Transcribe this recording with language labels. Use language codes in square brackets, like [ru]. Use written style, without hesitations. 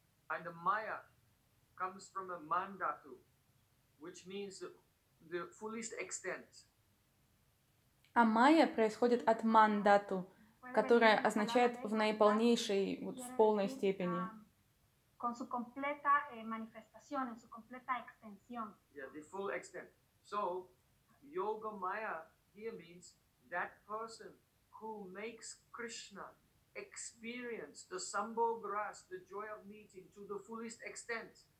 [en] And the Maya comes from a mandatu, which means the fullest extent. [ru] А майя происходит от мандату, которая означает в наиполнейшей, вот, в полной степени. [es] Con su completa manifestación, en su completa extensión. [en] Yeah, the full extent. So, Yoga Maya here means that person who makes Krishna experience the Sambhog Ras, the joy of meeting, to the fullest extent.